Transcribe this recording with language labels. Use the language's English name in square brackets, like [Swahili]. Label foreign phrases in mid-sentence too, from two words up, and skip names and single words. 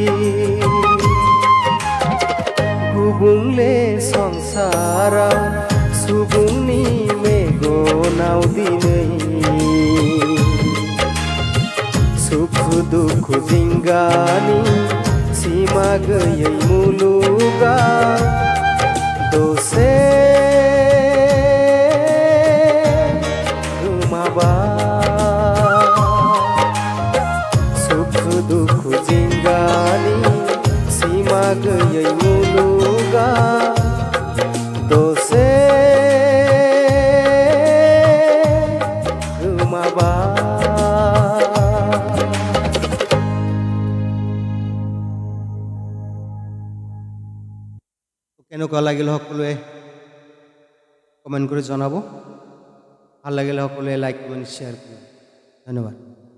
[Bodo] गुबुंले संसाराव सुबुंनि मेगनाव दिनै सुखु दुखु जिंगानि सिमा गैयै मुलुगाव दसे गोमाबाय सुखु दुखु जिंगानि सिमा गैयै मुलुगाव दसे [Assamese] কেনেকুৱা লাগিল সকলোৱে কমেণ্ট কৰি জনাব ভাল লাগিলে সকলোৱে [English] like comment share [Assamese] কৰিব ধন্যবাদ